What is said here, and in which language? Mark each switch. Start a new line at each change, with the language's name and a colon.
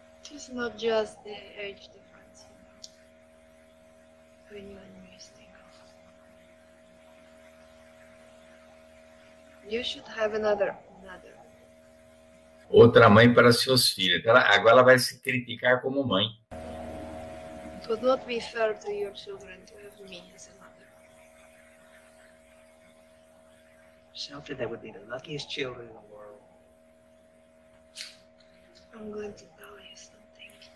English: It's not just the age difference between you and me, Stingo. You should have another.
Portuguese: Outra mãe para seus filhos. Agora ela vai se criticar como mãe.
English: It would not be fair to your children to have me as a mother. Sophie, they would be the luckiest children in the world. I'm going to tell you something.